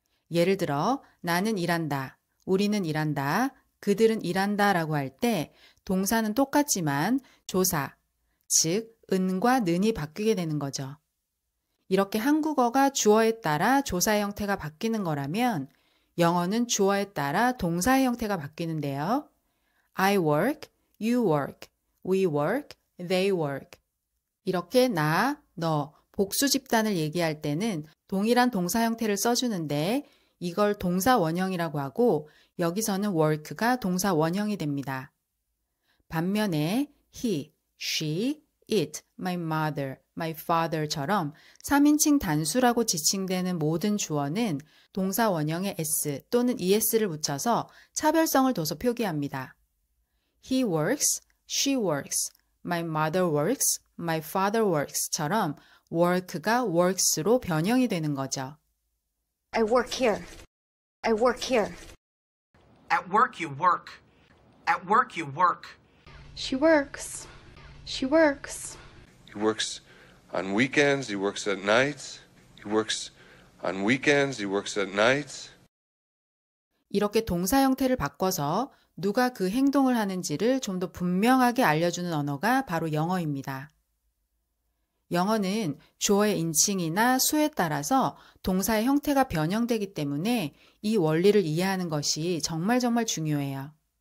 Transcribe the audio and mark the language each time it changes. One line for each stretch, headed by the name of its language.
Korean: 예를 들어 나는 일한다, 우리는 일한다, 그들은 일한다 라고 할 때 동사는 똑같지만 조사, 즉 은과 는이 바뀌게 되는 거죠. 이렇게 한국어가 주어에 따라 조사의 형태가 바뀌는 거라면 영어는 주어에 따라 동사의 형태가 바뀌는데요.
English: I work, you work, we work, they work.
Korean: 이렇게 나, 너, 복수 집단을 얘기할 때는 동일한 동사 형태를 써주는데 이걸 동사 원형이라고 하고 여기서는 work가 동사 원형이 됩니다. 반면에
English: he, she, it, my mother, my father
Korean: 처럼 3인칭 단수라고 지칭되는 모든 주어는 동사 원형에 s 또는 es를 붙여서 차별성을 둬서 표기합니다.
English: He works, she works, my mother works, my father works처럼 work가 works로
Korean: 변형이 되는 거죠.
English: I work here. I work here. At work you work. At work you work. She works. She works. He works on weekends, he works at nights. He works on weekends, he works at nights.
Korean: 이렇게 동사 형태를 바꿔서 누가 그 행동을 하는지를 좀 더 분명하게 알려주는 언어가 바로 영어입니다. 영어는 주어의 인칭이나 수에 따라서 동사의 형태가 변형되기 때문에 이 원리를 이해하는 것이 정말 중요해요.